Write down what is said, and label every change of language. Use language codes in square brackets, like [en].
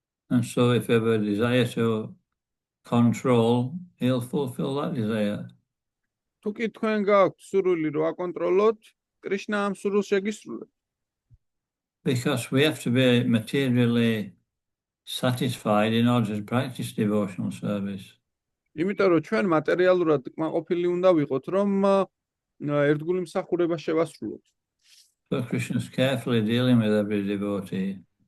[en] And so if you have a desire to control, he'll fulfill that desire. [ka] თუ კი თქვენ გაქვთ სურვილი რომ აკონტროლოთ, კრიშნა ამ სურვილს შეგისრულებს. [en] Because we have to be materially satisfied in order to practice devotional service. [ka] იმიტომ რომ ჩვენ მატერიალურად კმაყოფილი უნდა ვიყოთ, რომ ერთგული მსახურება შევასრულოთ. [en] So Krishna is carefully dealing with every devotee.